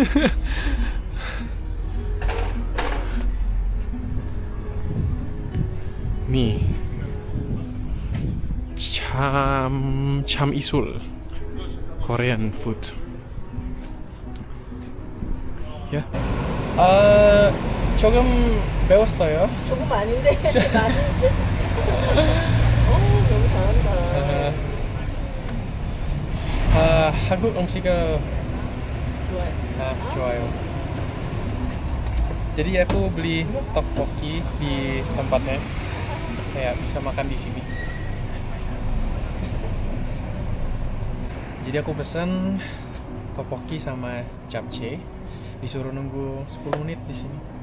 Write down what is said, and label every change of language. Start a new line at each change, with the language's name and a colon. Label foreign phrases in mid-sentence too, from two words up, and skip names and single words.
Indonesian: Nih, Cham Isul,
English: Korean food.
Indonesian: ya.
Korean: 조금 배웠어요. 조금 아닌데 많은데. 너무 잘한다. 한국 음식은 좋아요. 좋아요.
Indonesian: Jadi aku beli tteokbokki di tempatnya, kayak bisa makan di sini. Jadi aku pesen tteokbokki sama japchae, disuruh nunggu 10 menit di sini.